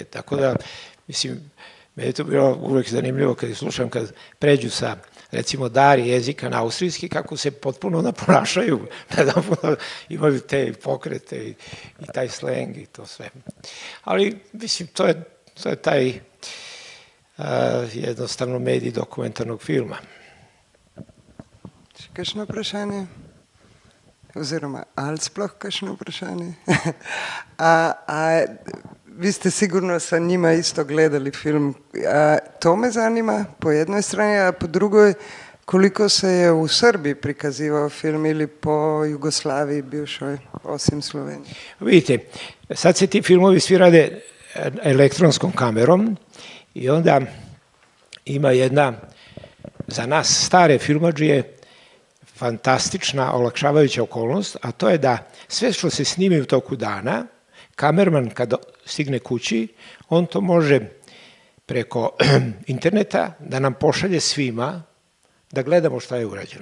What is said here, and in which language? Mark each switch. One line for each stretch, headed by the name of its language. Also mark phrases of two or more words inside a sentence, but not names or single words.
Serbian: Tako da, mislim, meni je to bilo uvek zanimljivo kad slušam, kad pređu sa, recimo, dari jezika na austrijski, kako se potpuno naponašaju, imaju te pokrete i taj sleng i to sve. Ali, mislim, to je taj jednostavno medij dokumentarnog filma.
Slovenian: Še kakšno vprašanje? Oziroma, ali sploh kakšno vprašanje?
Serbian: Vi ste sigurno sa njima isto gledali film. To me zanima po jednoj strani, a po drugoj, koliko se je u Srbiji prikazivao film ili po Jugoslaviji bivšoj, osim Slovenije? Vidite, sad se ti filmovi svi rade elektronskom kamerom i onda ima jedna, za nas stare filmadžije, fantastična, olakšavajuća okolnost, a to je da sve što se snimi u toku dana, kamerman kada stigne kući, on to može preko interneta da nam pošalje svima da gledamo šta je urađeno.